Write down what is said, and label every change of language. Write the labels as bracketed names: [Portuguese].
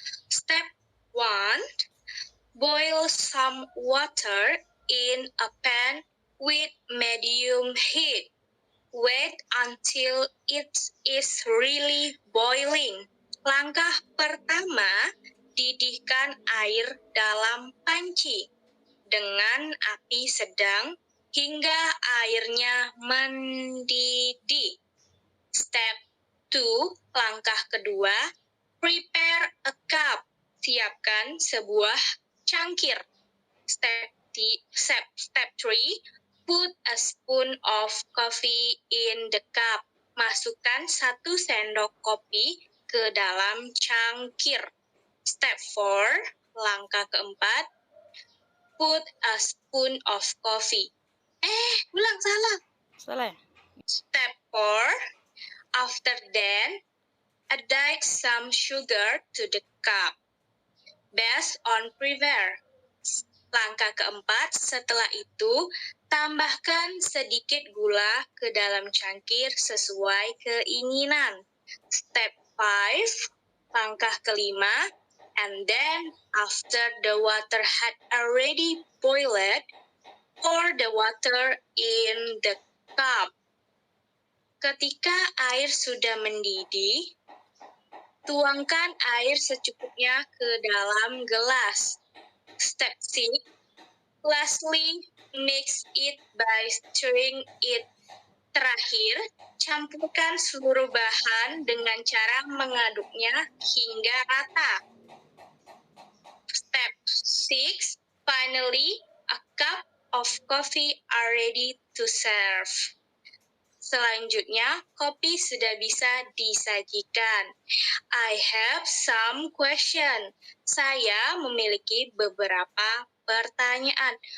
[English] Step 1. Boil some water in a pan with medium heat. Wait until it is really boiling. [Indonesian] Langkah pertama, didihkan air dalam panci dengan api sedang hingga airnya mendidih. [English] Step 2, [Indonesian] langkah kedua, [English] prepare a cup. [Indonesian] Siapkan sebuah cangkir. [English] Step 3, put a spoon of coffee in the cup. [Indonesian] Masukkan 1 sendok kopi ke dalam cangkir. [English] Step 4, [Indonesian] langkah keempat, [English] put a spoon of coffee. [Indonesian] Ulang salah. Salah. [English] Step 4, after that, add some sugar to the cup. Based on prepare. [Indonesian] Langkah keempat, setelah itu, tambahkan sedikit gula ke dalam cangkir sesuai keinginan. [English] Step 5, [Indonesian] langkah kelima, [English] and then after the water had already boiled, pour the water in the cup. [Indonesian] Ketika air sudah mendidih, tuangkan air secukupnya ke dalam gelas. Step 6. [English] Lastly, mix it by stirring it. [Indonesian] Terakhir, campurkan seluruh bahan dengan cara mengaduknya hingga rata. [English] Step 6. Finally, a cup of coffee are ready to serve. [Indonesian] Selanjutnya, kopi sudah bisa disajikan. [English] I have some question. [Indonesian] Saya memiliki beberapa pertanyaan.